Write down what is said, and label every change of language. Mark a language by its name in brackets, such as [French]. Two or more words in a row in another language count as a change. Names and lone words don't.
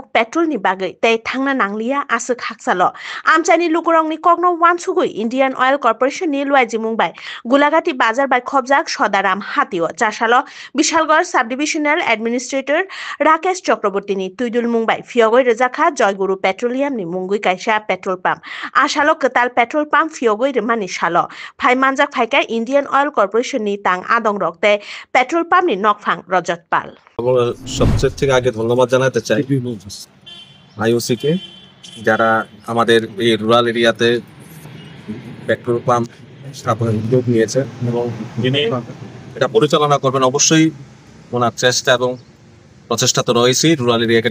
[Kok Borok] petrol ni bagai tei thangna nanglia asuk haksalo amchaini lukurok ni kogno wansugui Indian Oil Corporation Luaji Mumbai Golagati Bazar by Khobjak Sodaram Hatio Chashalo Bishalgor [English] Subdivisional Administrator [Kok Borok] Rakesh Chakraborty ni Tuidul Mumbai Fiogoi Rejakha Joyguru Petroleum ni Mungui Kaisa [English] petrol pump [Kok Borok] Ashalo Ketal [English] petrol pump [Kok Borok] Fiogoi Remani Shalo Phai Manjak Phaika Indian Oil Corporation ni Tang Adong Rokte [English] petrol pump [Kok Borok] ni Nokphang Rajat Pal [Bangla] সবচেয়ে থেকে আগে ধন্যবাদ জানাতে চাই আইওসি কে যারা আমাদের এই [English] rural area petrol pump [Bangla] স্থাপনের উদ্যোগ নিয়েছে এবং যিনি এটা পরিচালনা করবেন অবশ্যই ওনার চেষ্টা এবং প্রচেষ্টা তো রয়েছেই [English] rural area